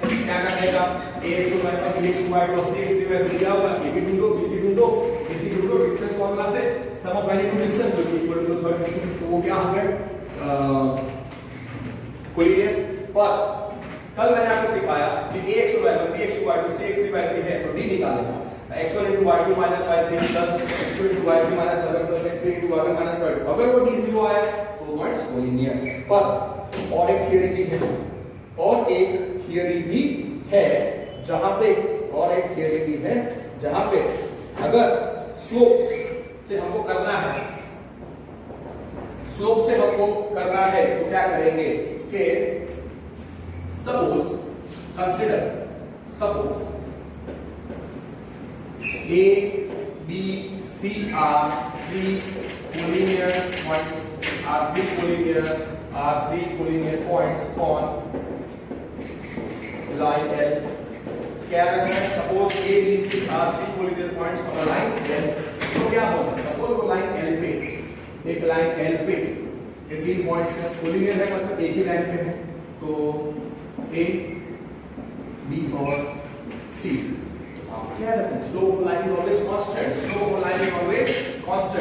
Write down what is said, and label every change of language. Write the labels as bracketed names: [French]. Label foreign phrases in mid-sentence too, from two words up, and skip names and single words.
[Hindi] क्या करने का, ax y का bx y और cx dy दिया होगा, ab ढूंढो, bc ढूंढो, ac ढूंढो [English] distance formula [Hindi] से, [English] sum of any two distance [Hindi] जो कि [English] equal to the third distance, [Hindi] तो वो क्या हो गया कोलिनियर। पर कल मैंने आपको सिखाया कि ax y पर bx y cx dy है तो d निकालेगा, [English] x1 into y2 minus y3 plus x2 into y3 minus y1 plus x3 into y1 minus y2, [Hindi] अगर वो d 0 आया तो [English] points collinear. [Hindi] पर और एक थियरी भी है, और एक थियरी भी है जहां पे, और एक थियरी भी है जहां पे अगर स्लोप्स से हमको करना है, स्लोप से हमको करना है तो क्या करेंगे कि [English] suppose consider, सपोज A, B, C are three collinear points are three collinear points on line L. [Hindi] क्या रखना है? [English] सपोज A B C are three collinear points on a line L. [Hindi] तो क्या होगा? सपोज वो लाइन L पे, एक लाइन L पे ये तीन पॉइंट्स है, collinear है मतलब एक ही लाइन पे है, तो A B और C. क्या रखना है? [English] Slope of line is always constant. Slope of line is always constant.